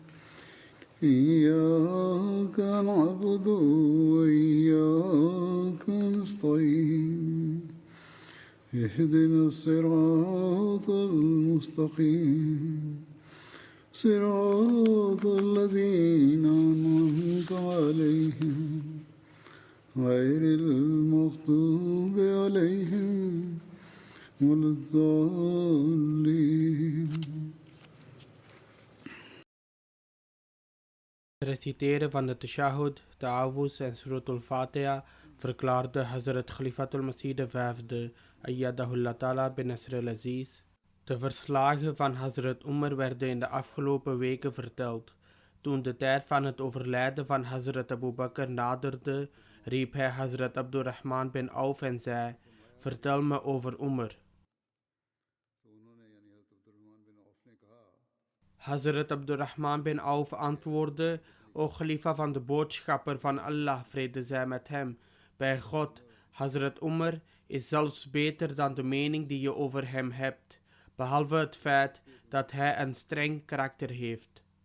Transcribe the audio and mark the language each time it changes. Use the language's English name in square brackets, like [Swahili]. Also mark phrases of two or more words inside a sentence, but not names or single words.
[Arabic] إياك نعبد وإياك نستعين اهدنا الصراط المستقيم صراط الذين أنعمت عليهم غير المغضوب عليهم ولا الضالين. [Dutch] Reciteren van de Tashahhud, Ta'awuz en Surat al-Fatiha verklaarde Hazrat Khalifatul Masih V, [Arabic] أيده الله تعالى بنصره العزيز. [Dutch] De verslagen van Hazrat Umar werden in de afgelopen weken verteld. Toen de tijd van het overlijden van Hazrat Abu Bakr naderde, riep hij Hazrat Abdurrahman bin Auf en zei: vertel me over Umar. Hazrat Abdurrahman bin Auf antwoordde: O Khalifa van de boodschapper van Allah, vrede zij met hem, bij God, Hazrat Umar is zelfs beter dan de mening die je over hem hebt, behalve het feit dat hij een streng karakter heeft.